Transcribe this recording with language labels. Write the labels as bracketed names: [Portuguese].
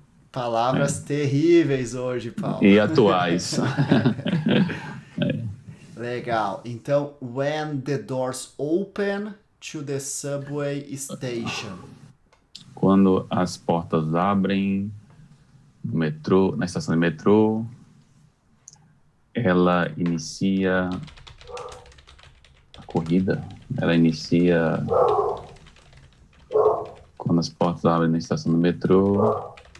[Portuguese] Palavras terríveis hoje, Paulo. E atuais. Legal. [English] Então, when the doors open to the subway station. [Portuguese] Quando as portas abrem no metrô, na estação de metrô, ela inicia a corrida. Ela inicia quando as portas abrem na estação do metrô.